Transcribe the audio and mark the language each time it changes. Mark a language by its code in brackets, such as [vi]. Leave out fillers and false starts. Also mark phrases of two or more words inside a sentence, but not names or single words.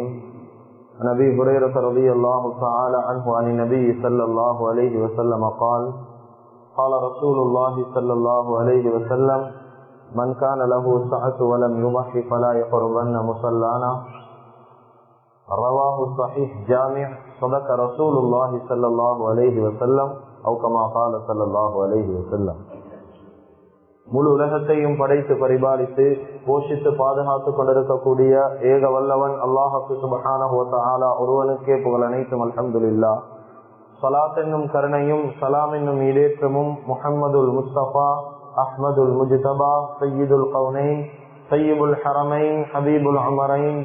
[ar] عن ابي هريره رضي الله تعالى عنه عن النبي صلى الله عليه وسلم قال قال رسول الله صلى الله عليه وسلم من كان له سعة ولم يضح فلا يقربن مصلانا رواه صحيح جامع. صدق رسول الله صلى الله عليه وسلم او كما قال صلى الله عليه وسلم. [ta] முழு உலகத்தையும் படைத்து பரிபாலித்து போஷித்து பாதுகாத்துக் கொண்டிருக்கக்கூடிய ஏக வல்லவன் அல்லாஹ்வுக்கு [ar] سبحانه وتعالى [ta] ஒருவனுக்கே புகழ் அனைத்தும். அல்ஹம்துலில்லாஹ். ஸலாத் என்னும் கருணையும் சலாம் என்னும் ஈடேற்றமும் [ar] محمد المصطفى أحمد المجتبى سيد الكونين سيد الحرمين حبيب العمرين